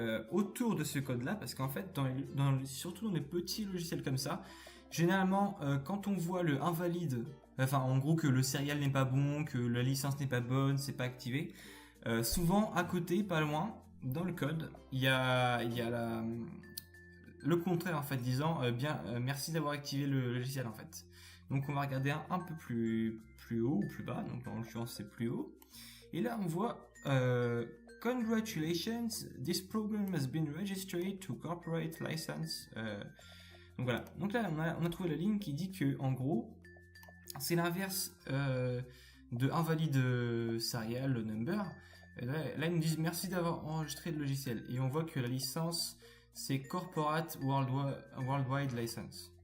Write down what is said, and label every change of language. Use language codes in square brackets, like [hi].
[fr] autour de ce code-là, parce qu'en fait, surtout dans les petits logiciels comme ça, généralement, quand on voit le invalide, enfin en gros que le serial n'est pas bon, que la licence n'est pas bonne, c'est pas activé, souvent à côté, pas loin, dans le code, il y a le contraire en fait, disant merci d'avoir activé le logiciel en fait. Donc on va regarder un peu plus haut ou plus bas, donc en l'occurrence c'est plus haut. Et là on voit [en] Congratulations, this program has been registered to corporate license. [fr] Donc voilà. Donc là on a trouvé la ligne qui dit que en gros c'est l'inverse de invalide serial number. Et là ils nous disent merci d'avoir enregistré le logiciel et on voit que la licence c'est corporate worldwide license.